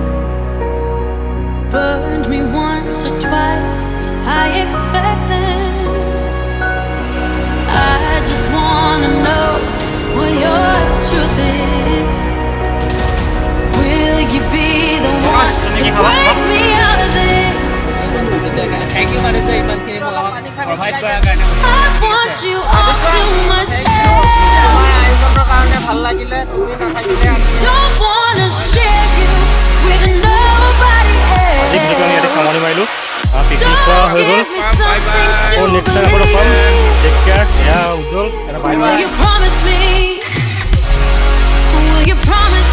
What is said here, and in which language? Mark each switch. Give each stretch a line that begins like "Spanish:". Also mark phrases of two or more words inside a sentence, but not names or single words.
English: Burned me once or twice, I expect them. I just wanna know what your truth is. Will you be the one to break me out of this? Thank you
Assamese: মানে যে ইমানখিনি মোক আমাক প্ৰভাইড কৰাৰ কাৰণে।
English: I want you all to myself.
Assamese: আমাৰ আয়োজনৰ কাৰণে ভাল লাগিলে, তুমি নাথাকিলে আমি
English: Don't wanna share you with nobody
Assamese: আজি ভিডিঅ'টো আমি ইয়াতে
English: else.
Assamese: সামৰণি মাৰিলোঁ।
English: So
Assamese: পিকনিক খোৱা হৈ গ'ল।
English: give me something
Assamese: আকৌ
English: to next time
Assamese: আকৌ লগ পাম।
English: believe. take care,
Assamese: এয়া উজ্জ্বল, এটা
English: bye bye. Will you promise me? Will you promise?